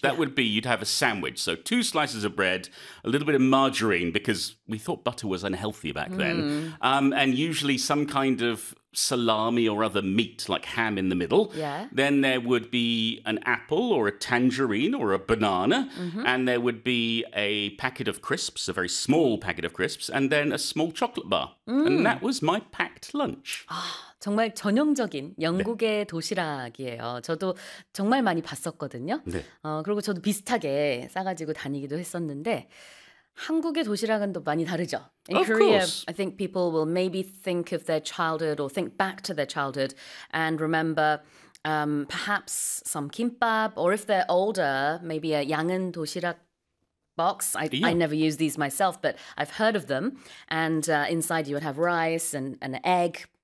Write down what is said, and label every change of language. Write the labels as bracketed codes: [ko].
[en] That would be you'd have a sandwich, so 2 slices of bread, a little bit of margarine, because we thought butter was unhealthy back then, and usually some kind of salami or other meat, like ham in the middle. Yeah. Then there would be an apple or a tangerine or a banana, and there would be a packet of crisps, a very small packet of crisps, and then a small chocolate bar. And that was my packed lunch. [ko] 정말 전형적인 영국의 도시락이에요. 저도 정말 많이 봤었거든요. 그리고 저도 비슷하게 싸가지고 다니기도 했었는데 한국의 도시락은 또 많이 다르죠. [en] In Korea, I think people will maybe think of their childhood or think back to their childhood and remember perhaps some kimbap or if they're older, maybe a 양은 도시락 box. I never use these myself, but I've heard of them. And inside you would have rice and an egg.